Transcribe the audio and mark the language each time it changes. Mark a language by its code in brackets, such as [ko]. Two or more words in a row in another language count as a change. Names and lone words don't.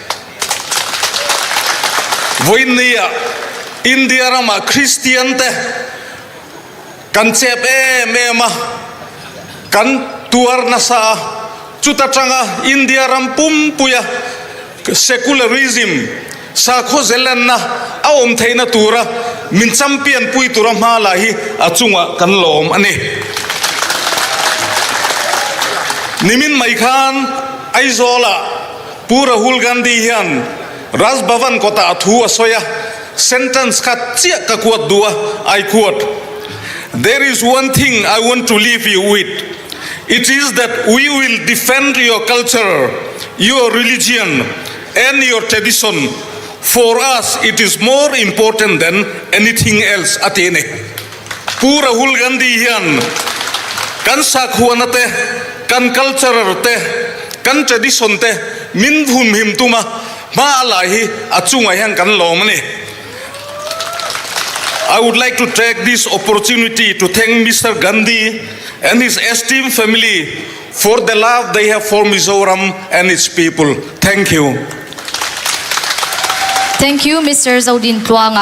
[lus] voinia India rama Christian te kan chep ma kan tuar na sa chuta changa India ram pum puya secularism sa kho zelan na aom theina tura min champion pui tura ma la hi achunga kan lom ani nimin mai khan aizola pu Rahul Gandhi hian Raj Bhavan kota athu asoya sentence khat chia ka kuat dua [en] I quote, there is one thing I want to leave you with, it is that we will defend your culture, your religion and your tradition. For us, it is more important than anything else. [lus] Atene. Pu Rahul Gandhi hian kan sakhuana te, kan culture te, kan tradition te, min hum him tuma ma alahi achunga hian kan lomani. [en] I would like to take this opportunity to thank Mr. Gandhi and his esteemed family for the love they have for Mizoram and its people. Thank you. Thank you, Mr. Zaudin Tuanga.